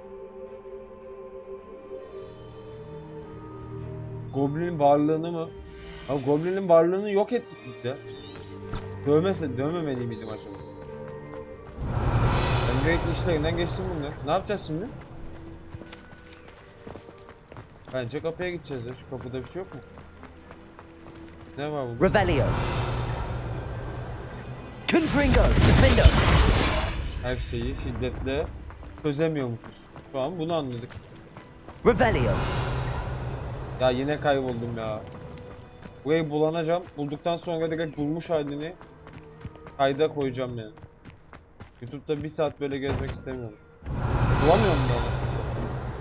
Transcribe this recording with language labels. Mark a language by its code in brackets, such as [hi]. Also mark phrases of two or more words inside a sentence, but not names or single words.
[tr] Goblin'in varlığını mı Abi Goblin'in varlığını yok ettik biz ya. Dövmemeli miydim acaba? Ben direkt işlerinden geçtim bunları. Ne yapacağız şimdi? Bence kapıya gideceğiz ya. Şu kapıda bir şey yok mu? Ne var burada? Revelio. Confringo. Defendo. Her şeyi şiddetle çözemiyormuşuz. Şu an bunu anladık. Revelio. Ya yine kayboldum ya. Burayı bulanacağım. Bulduktan sonra direkt bulmuş halini kayda koyacağım yani. YouTube'da 1 saat böyle gezmek istemiyorum. Bulamıyorum da anasını satayım.